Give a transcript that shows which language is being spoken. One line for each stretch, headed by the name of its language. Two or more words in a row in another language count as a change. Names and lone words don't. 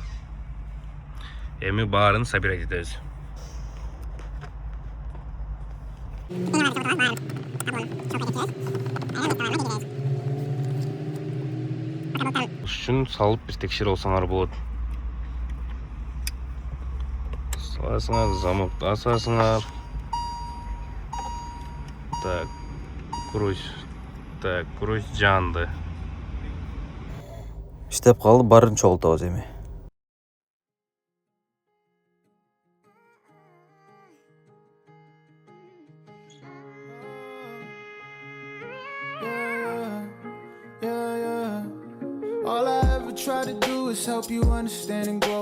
Kyrgyz: Эми баарын собирать этебиз. Үчүн салып бир текшерип алсаңар болот. Саласыңар, замокты асасыңар. Так, круиз жанды. Иштеп калды, баарын чогултабыз эми.
English: All I ever try to do is help you understand and grow.